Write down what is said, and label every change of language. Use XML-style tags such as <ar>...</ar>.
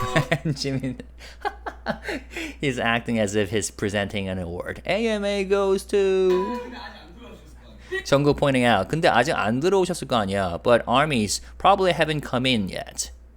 <en>And Jimin, he's acting as if he's presenting an award. AMA goes to...</en> <ko>Jungkook</ko> <en>pointing out,</en> <ko>근데 아직 안 들어오셨을 거 아니야.</ko> <en>But ARMYs probably haven't come in yet.</en>